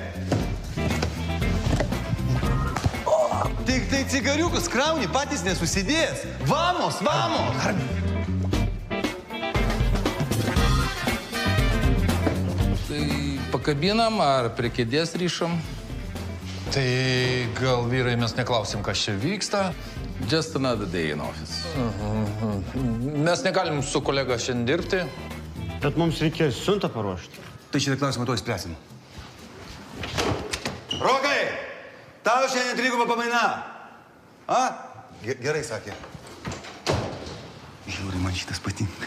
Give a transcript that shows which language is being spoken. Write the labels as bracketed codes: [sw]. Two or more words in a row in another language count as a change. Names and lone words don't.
[lt] Tik tai cigariukus krauni, patys nesusidės. Vamos! Tai pakabinam ar prie kėdės ryšam? Tai gal, vyrai, mes neklausim, kas čia vyksta. [en] Just another day in office. [lt] Mes negalim su kolega šiandien dirbti. Bet mums reikės siuntą paruošti. Tai šitą klausimą to įspręsim. Rokai! Tau šiandien triguba pamaina. A? Gerai, sakė. Žiūri, man šitas patinka.